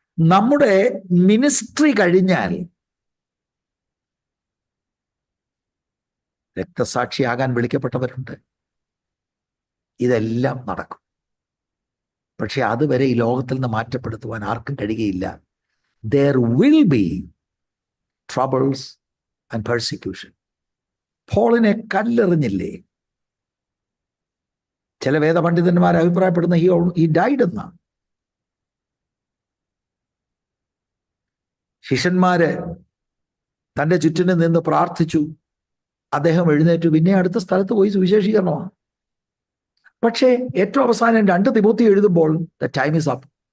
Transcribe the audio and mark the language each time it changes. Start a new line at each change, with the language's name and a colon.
Malayalam: നമ്മുടെ മിനിസ്ട്രി കഴിഞ്ഞാൽ രക്തസാക്ഷിയാകാൻ വിളിക്കപ്പെട്ടവരുണ്ട്. ഇതെല്ലാം നടക്കും. പക്ഷെ അതുവരെ ഈ ലോകത്തിൽ നിന്ന് മാറ്റപ്പെടുത്തുവാൻ ആർക്കും കഴിയുകയില്ല.
English: There will be troubles and persecution.
Malayalam: പോളിനെ കല്ലെറിഞ്ഞില്ലേ? ചില വേദപണ്ഡിതന്മാർ അഭിപ്രായപ്പെടുന്ന
English: he died
Malayalam: എന്നാണ്. ശിഷ്യന്മാര് തൻ്റെ ചുറ്റിനും നിന്ന് പ്രാർത്ഥിച്ചു. അദ്ദേഹം എഴുന്നേറ്റു. പിന്നെ അടുത്ത സ്ഥലത്ത് പോയി സുവിശേഷീകരണമാണ്. പക്ഷേ ഏറ്റവും അവസാനം 2 തിമോത്തി എഴുതുമ്പോൾ
English: The time is up.